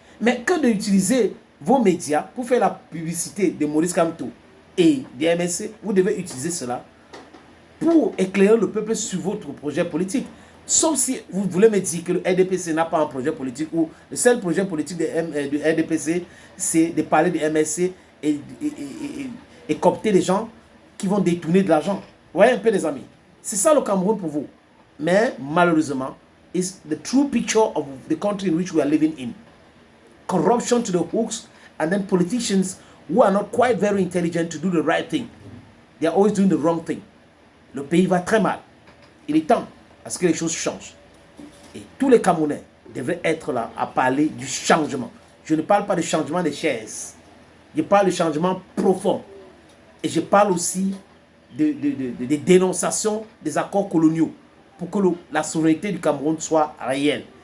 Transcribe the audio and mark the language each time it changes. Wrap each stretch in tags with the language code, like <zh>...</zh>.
<fr>Mais que d'utiliser vos médias pour faire la publicité de Maurice Kamto et du MSC, vous devez utiliser cela pour éclairer le peuple sur votre projet politique. Sauf si vous voulez me dire que le RDPC n'a pas un projet politique ou le seul projet politique du RDPC, c'est de parler du MSC et coopter les gens qui vont détourner de l'argent. Vous voyez un peu, les amis. C'est ça le Cameroun pour vous. Mais malheureusement,</fr> <en>it's the true picture of the country in which we are living in. Corruption to the hooks, and then politicians who are not quite very intelligent to do the right thing. They are always doing the wrong thing.</en> <fr>Le pays va très mal. Il est temps à ce que les choses changent. Et tous les Camerounais devraient être là à parler du changement. Je ne parle pas de changement des chaises. Je parle de changement profond. Et je parle aussi de dénonciation des accords coloniaux pour que la souveraineté du Cameroun soit réelle.</fr>